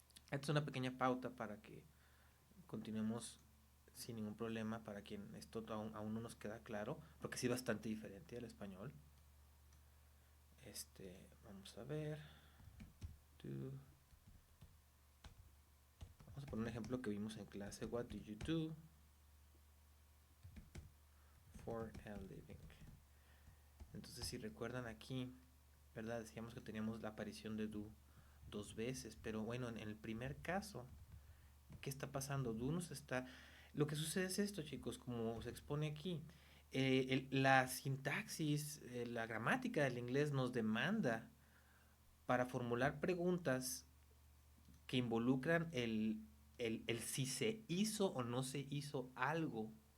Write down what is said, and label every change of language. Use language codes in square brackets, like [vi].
[es] Esta es una pequeña pauta para que continuemos sin ningún problema para quien esto aún no nos queda claro, porque sí es bastante diferente al español. Vamos a ver. Do. Vamos a poner un ejemplo que vimos en clase. [en] What do you do for a living? [es] Entonces, si recuerdan aquí, ¿verdad? Decíamos que teníamos la aparición de do dos veces, pero bueno, en el primer caso, ¿qué está pasando? Do nos está... Lo que sucede es esto, chicos, como se expone aquí. La sintaxis, la gramática del inglés nos demanda para formular preguntas que involucran el si se hizo o no se hizo algo.